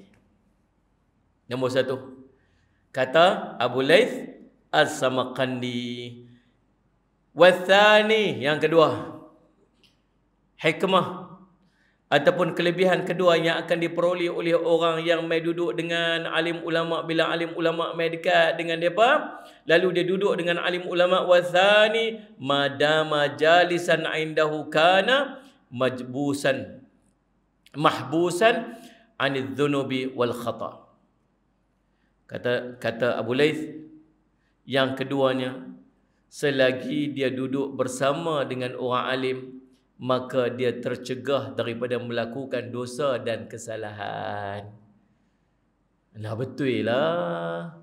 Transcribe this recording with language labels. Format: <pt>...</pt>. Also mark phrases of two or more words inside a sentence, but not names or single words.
<ms>Nombor satu, kata Abu Laith As-Samarqandi. Wathani, yang kedua, hikmah ataupun kelebihan kedua yang akan diperoleh oleh orang yang mai duduk dengan alim ulama. Bila alim ulama mai dekat dengan depa, lalu dia duduk dengan alim ulama.</ms> <ar>والثاني، ما دام جالسا عنده كان محبوسا عن الذنوب والخطايا.</ar> <ms>Kata Abu Laith, yang keduanya, selagi dia duduk bersama dengan orang alim, maka dia tercegah daripada melakukan dosa dan kesalahan. Nah, betul lah.</ms>